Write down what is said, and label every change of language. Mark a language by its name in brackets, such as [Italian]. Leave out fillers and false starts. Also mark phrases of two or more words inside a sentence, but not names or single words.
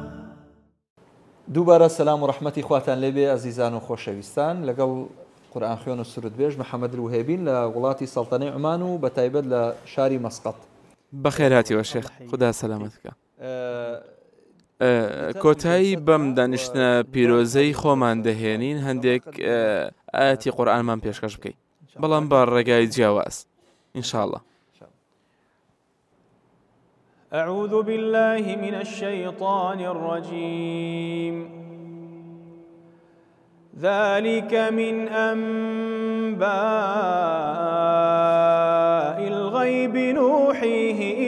[Central Kurdish] دووبارە سەلام و ڕەحمەتی خواتان لێبێ ئەزیزان و خۆشەویستان لەگەڵ قورئان خوێن و سرودبێژ محەممەد الوهێبین لە وڵاتی سەڵتەنەی عومان و بەتایبەت لە شاری مەسقەت بەخێر هاتیوە شێخ خدا سەلامەتکە کۆتایی بەم دانیشتنە پیرۆزەی خۆمان دەهێنین هەندێک ئاەتی قورئانمان پێشکەش بکەین بەڵام بە ڕێگای جیاواز ئینشاءالله [Arabic] أعوذ بالله من الشيطان الرجيم ذلك من أنباء الغيب نوحيه